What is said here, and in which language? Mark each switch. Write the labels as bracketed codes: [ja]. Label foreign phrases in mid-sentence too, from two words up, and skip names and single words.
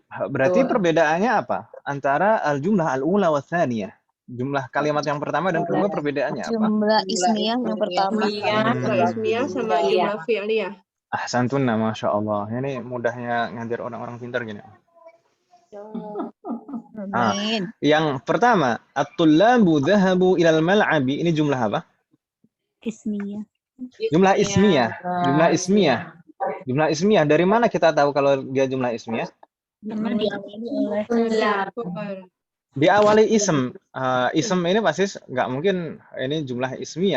[id] Berarti perbedaannya apa? Antara [ar] الجملة الأولى والثانية. [id] Jumlah kalimat yang pertama dan kedua perbedaannya apa? Jumlah ismiyah yang pertama. Jumlah ismiyah sama jumlah fi'liyah. Ahsantunna, [ar] ما شاء الله. [id] Ini mudahnya ngajar orang-orang pintar gini. Amin. Yang pertama, [ar] الطلاب ذهبوا إلى الملعب. [id] Ini jumlah apa? ismiyah. Jumlah ismiyah. Jumlah ismiyah. Jumlah ismiyah. Dari mana kita tahu kalau dia jumlah ismiyah? Karena diawali oleh Diawali ism. Ism ini pasti nggak mungkin ini jumlah ismiyah.